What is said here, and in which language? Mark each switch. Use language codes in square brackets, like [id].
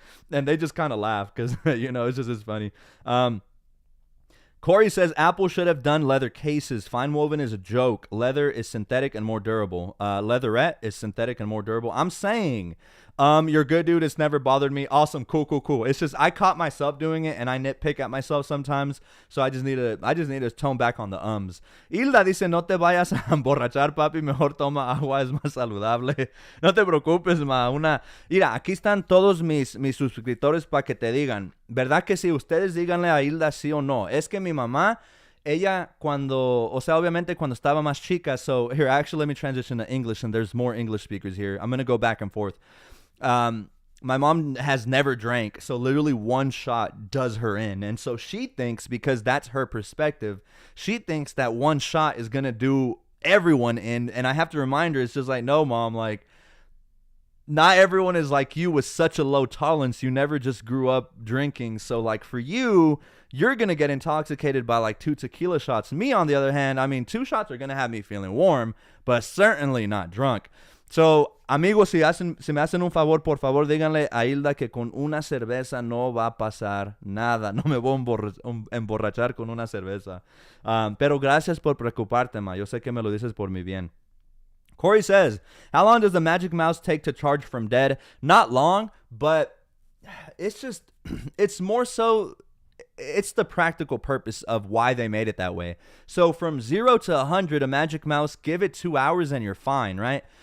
[en] And they just kind of laugh because, it's funny. Corey says Apple should have done leather cases. Fine woven is a joke. Leather is synthetic and more durable. Leatherette is synthetic and more durable. I'm saying, you're good, dude. It's never bothered me. Awesome. Cool. It's just I caught myself doing it, and I nitpick at myself sometimes. So I just need to tone back on the ums. [es] Hilda dice, no te vayas a emborrachar, papi. Mejor toma agua, es más saludable. No te preocupes, ma. Mira, aquí están todos mis suscriptores para que te digan. ¿Verdad que sí? Ustedes díganle a Hilda sí o no. Es que mi mamá, ella obviamente cuando estaba más chica. [en] So here, actually, let me transition to English, and there's more English speakers here. I'm going to go back and forth. My mom has never drank, so literally one shot does her in. And so she thinks, because that's her perspective, she thinks that one shot is going to do everyone in. And I have to remind her, it's just like, no, mom, like, not everyone is like you with such a low tolerance. You never just grew up drinking. So like for you, you're going to get intoxicated by like 2 tequila shots. Me, on the other hand, 2 shots are going to have me feeling warm, but certainly not drunk. [es] So, amigos, si me hacen un favor, por favor, díganle a Hilda que con una cerveza no va a pasar nada. No me voy a emborrachar con una cerveza. Pero gracias por preocuparte, ma. Yo sé que me lo dices por mi bien. [en] Corey says, how long does the Magic Mouse take to charge from dead? Not long, but it's more so, it's the practical purpose of why they made it that way. So from 0 to 100, a Magic Mouse, give it 2 hours and you're fine, right?